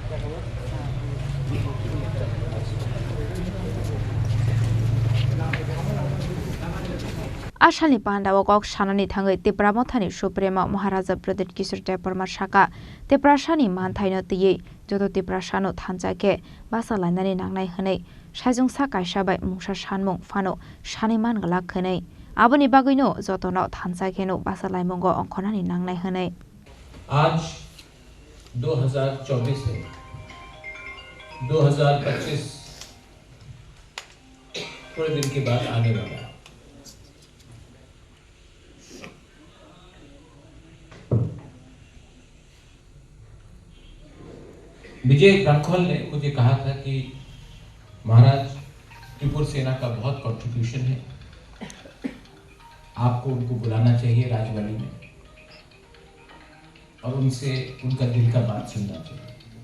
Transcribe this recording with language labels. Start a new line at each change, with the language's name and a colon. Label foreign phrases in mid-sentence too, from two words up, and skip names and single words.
Kok Borok: Ashalni Panda Wokok Shanani Thangai Tipramothani Suprema Maharaja Pradit Kishore Deborma Shaka Tiprashani Manthaino Tiye Jodo Tiprashano Thanjake Basalainani Nangnai Hanai Shajung Sakai Shabai Mungsha Shanmung Fano Shaniman Galak Hanai Aboni Bagino Zotono Thanjakeno Basalai Mongo Onkonani Nangnai Hanai
Hindi: आज 2024 है 2025 थोड़े दिन के बाद आने वाला है। विजय रांखोल ने मुझे कहा था कि महाराज त्रिपुर सेना का बहुत कंट्रीब्यूशन है, आपको उनको बुलाना चाहिए राजवाड़ी में और उनसे उनका दिल का बात सुनना चाहिए।